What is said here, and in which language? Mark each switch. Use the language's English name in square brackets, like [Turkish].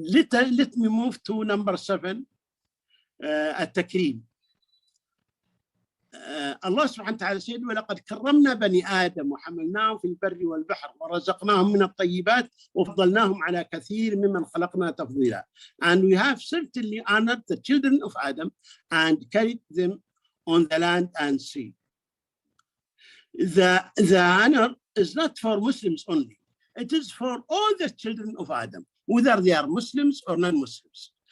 [English] Let me move to number 7, التكريم. [Arabic] الله سبحانه وتعالى [English] said [Arabic] ولقد كرمنا بني آدم وحملناهم في البر والبحر ورزقناهم من الطيبات وفضلناهم على كثير ممن خلقنا تفضيلا. [English] And we have certainly honored the children of Adam and carried them on the land and sea. The honor is not for Muslims only. It is for all the children of Adam, whether they are Muslims or non-Muslims.